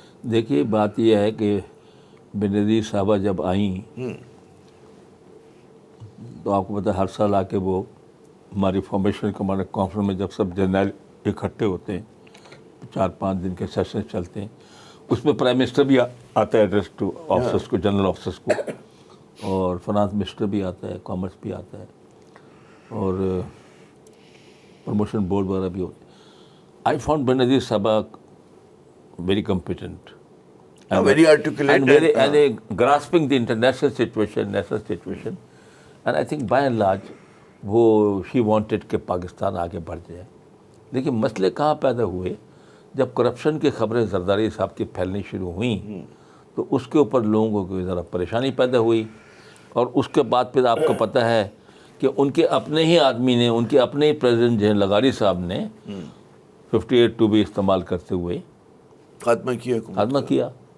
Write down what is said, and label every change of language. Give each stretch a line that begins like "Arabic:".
Urdu: دیکھیے بات یہ ہے کہ بینظیر صاحبہ جب آئیں تو آپ کو پتہ ہے ہر سال آ کے وہ ہماری فارمیشن کمانڈر کانفرنس میں جب سب جنرل اکٹھے ہوتے ہیں, 4-5 دن کے سیشن چلتے ہیں, اس میں پرائم منسٹر بھی آتا ہے
English: address to officers
Urdu: کو, جنرل آفیسرس کو, اور فنانس منسٹر بھی آتا ہے, کامرس بھی آتا ہے, اور پروموشن بورڈ وغیرہ بھی ہوتے ہیں.
English: I found Benazir صاحبہ very competent very articulate and grasping the international situation, national situation, and I think by and large وہ she wanted
Urdu: کہ پاکستان آگے بڑھ جائے. لیکن مسئلے کہاں پیدا ہوئے؟ جب کرپشن کی خبریں زرداری صاحب کی پھیلنی شروع ہوئیں تو اس کے اوپر لوگوں کو ذرا پریشانی پیدا ہوئی, اور اس کے بعد پھر آپ کو پتہ ہے کہ ان کے اپنے ہی آدمی نے, ان کے اپنے ہی پریزیڈنٹ جو ہیں لغاری صاحب نے 58(2) بھی استعمال کرتے ہوئے خاتمہ کیا.